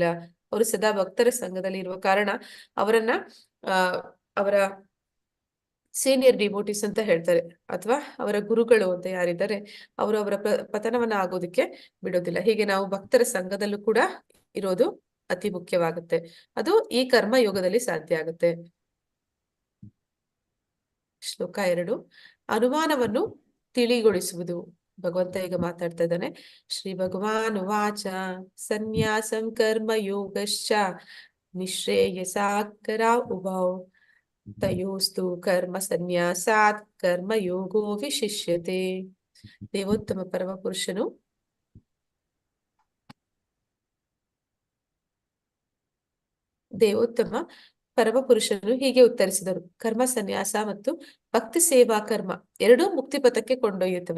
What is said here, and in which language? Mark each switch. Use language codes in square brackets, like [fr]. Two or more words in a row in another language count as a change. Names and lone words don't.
[kn] ಅವರು ಸದಾ ಭಕ್ತರ ಸಂಘದಲ್ಲಿ ಇರುವ ಕಾರಣ ಅವರನ್ನ ಅವರ [en] senior devotees [kn] ಅಂತ ಹೇಳ್ತಾರೆ, ಅಥವಾ ಅವರ ಗುರುಗಳು ಅಂತ ಯಾರಿದ್ದಾರೆ ಅವರು ಅವರ ಪತನವನ್ನ ಆಗೋದಕ್ಕೆ ಬಿಡೋದಿಲ್ಲ. ಹೀಗೆ ನಾವು ಭಕ್ತರ ಸಂಘದಲ್ಲೂ ಕೂಡ ಇರೋದು ಅತಿ ಮುಖ್ಯವಾಗುತ್ತೆ. ಅದು ಈ ಕರ್ಮ ಯೋಗದಲ್ಲಿ ಸಾಧ್ಯ ಆಗುತ್ತೆ. ಶ್ಲೋಕ 2, ಅನುಮಾನವನ್ನು ತಿಳಿಗೊಳಿಸುವುದು. ಭಗವಂತ ಈಗ ಮಾತಾಡ್ತಾ ಇದ್ದಾನೆ. [sa] ಶ್ರೀ ಭಗವಾನ್ ವಾಚ ಸನ್ಯಾಸಂ ಕರ್ಮ ಯೋಗಶ್ಚ ನಿಶ್ರೇಯಸಾಕರ ಉಭೌ ತಯೋಸ್ತು ಕರ್ಮ ಸನ್ಯಾಸಾತ್ ಕರ್ಮ ಯೋಗೋ ವಿಶಿಷ್ಯತೆ. [kn] ದೇವೋತ್ತಮ ಪರಮ ಪುರುಷನು ಹೀಗೆ ಉತ್ತರಿಸಿದರು. ಕರ್ಮ ಸನ್ಯಾಸ ಮತ್ತು ಭಕ್ತಿ ಸೇವಾ ಕರ್ಮ ಎರಡೂ ಮುಕ್ತಿ ಪಥಕ್ಕೆ ಕೊಂಡೊಯ್ಯುತ್ತವೆ.